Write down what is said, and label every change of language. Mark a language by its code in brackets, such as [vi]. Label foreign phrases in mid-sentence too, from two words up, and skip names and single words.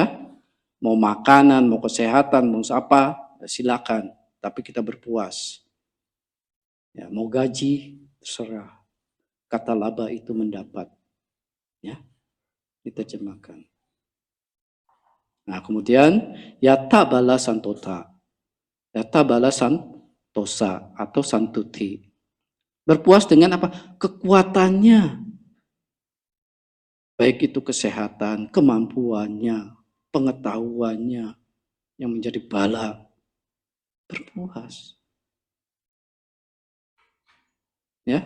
[id] Mau makanan, mau kesehatan, mau apa, silakan. Tapi kita berpuas. Ya, mau gaji, terserah. Kata laba itu mendapat. Ya, diterjemahkan. Nah, kemudian [pi] yata bala santota. Yata bala santosa atau santuti. [id] Berpuas dengan apa? Kekuatannya. Baik itu kesehatan, kemampuannya, pengetahuannya yang menjadi bala. Berpuas. Ya.